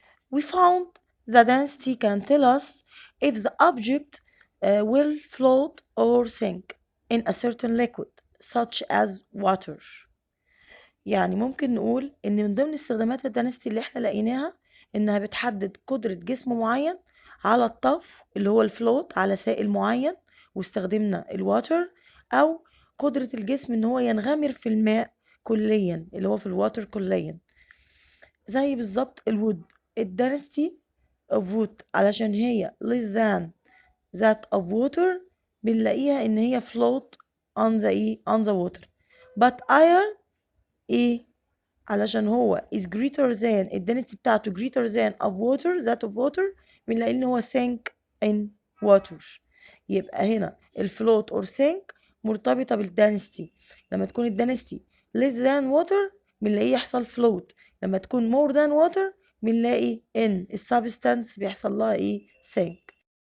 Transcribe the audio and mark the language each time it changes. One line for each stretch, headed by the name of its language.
English: We found the density can tell us if the object will float or sink in a certain liquid such as water.
Arabic: يعني ممكن نقول ان من ضمن استخدامات الدنسيتي اللي احنا لقيناها انها بتحدد قدرة جسم معين على الطفو اللي هو الفلوت على سائل معين، واستخدمنا الواتر، او قدرة الجسم ان هو ينغمر في الماء كليا اللي هو في الواتر كليا. زي بالظبط الوود، الدنسيتي
English: of wood
Arabic: علشان هي
English: less than that of water
Arabic: بنلاقيها ان هي
English: float on the on the water. but iron
Arabic: ايه؟ علشان هو
English: is greater than
Arabic: الدنسيتي بتاعته
English: greater than of water that of water
Arabic: بنلاقي ان هو
English: sink in water.
Arabic: يبقى هنا الفلوت
English: or sink
Arabic: مرتبطة بالدنسيتي. لما تكون الدنسيتي
English: less than water
Arabic: بنلاقيه يحصل
English: float.
Arabic: لما تكون
English: more than water
Arabic: بنلاقي ان السبستانس بيحصل لها ايه؟
English: sink.